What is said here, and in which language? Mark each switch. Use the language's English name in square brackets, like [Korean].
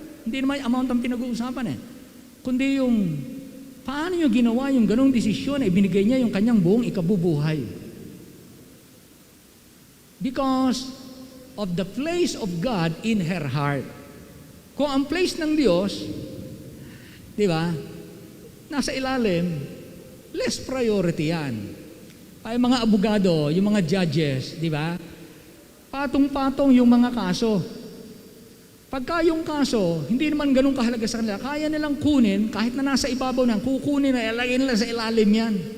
[Filipino] Hindi naman yung amount ang pinag-uusapan kundi yung paano niya ginawa yung ganong desisyon na ibinigay niya yung kanyang buong ikabubuhay. [English] Because of the place of God in her heart. [Filipino] Kung ang place ng Diyos, di ba, nasa ilalim, less priority yan. Ay mga abogado, yung mga judges, di ba? Patong-patong yung mga kaso. Pagka yung kaso, hindi naman ganun kahalaga sa kanila, kaya nilang kunin, kahit na nasa ibabaw na, kukunin na, ilagay nila sa ilalim yan.